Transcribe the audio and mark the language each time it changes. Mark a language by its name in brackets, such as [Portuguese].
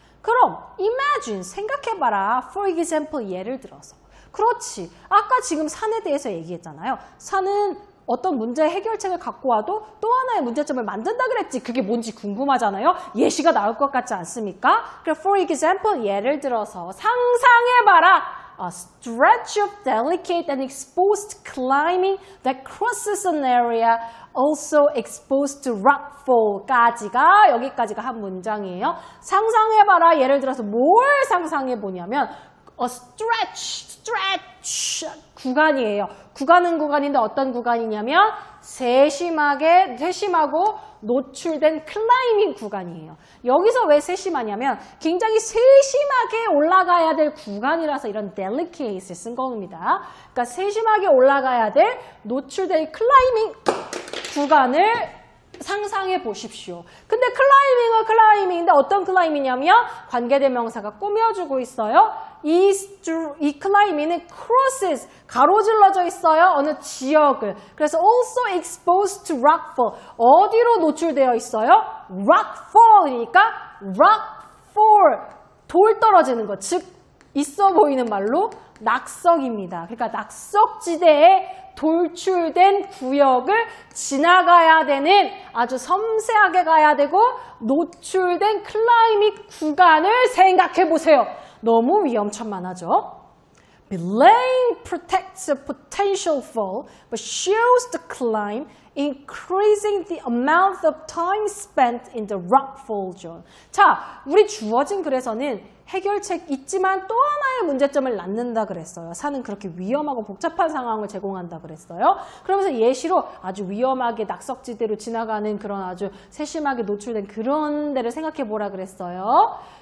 [Korean] 그럼 imagine 생각해봐라. For example 예를 들어서. 그렇지. 아까 지금 산에 대해서 얘기했잖아요. 산은 어떤 문제 해결책을 갖고 와도 또 하나의 문제점을 만든다 그랬지. 그게 뭔지 궁금하잖아요. 예시가 나올 것 같지 않습니까? 그럼 for example 예를 들어서 상상해봐라. [English] A stretch of delicate and exposed climbing that crosses an area also exposed to rockfall까지가 [Korean] 여기까지가 한 문장이에요. 상상해봐라. 예를 들어서 뭘 상상해보냐면 a stretch 구간이에요. 구간은 구간인데 어떤 구간이냐면 세심하고 노출된 클라이밍 구간이에요. 여기서 왜 세심하냐면 굉장히 세심하게 올라가야 될 구간이라서 이런 delicate을 쓴 겁니다. 그러니까 세심하게 올라가야 될 노출된 클라이밍 구간을 상상해 보십시오. 근데 클라이밍은 클라이밍인데 어떤 클라이밍이냐면 관계대명사가 꾸며주고 있어요. 이 클라이밍은 crosses, 가로질러져 있어요. 어느 지역을. [English] 그래서 also exposed to rockfall. [Korean] 어디로 노출되어 있어요? rockfall이니까 rockfall, 돌 떨어지는 것. 즉 있어 보이는 말로 낙석입니다. 그러니까 낙석지대에 돌출된 구역을 지나가야 되는 아주 섬세하게 가야 되고 노출된 클라이밍 구간을 생각해 보세요. 너무 위험천만하죠. [English] Belaying protects a potential fall, but shows the climb, increasing the amount of time spent in the rockfall zone. [Korean] 자, 우리 주어진 글에서는 해결책 있지만 또 하나의 문제점을 낳는다 그랬어요. 산은 그렇게 위험하고 복잡한 상황을 제공한다 그랬어요. 그러면서 예시로 아주 위험하게 낙석지대로 지나가는 그런 아주 세심하게 노출된 그런 데를 생각해 보라 그랬어요.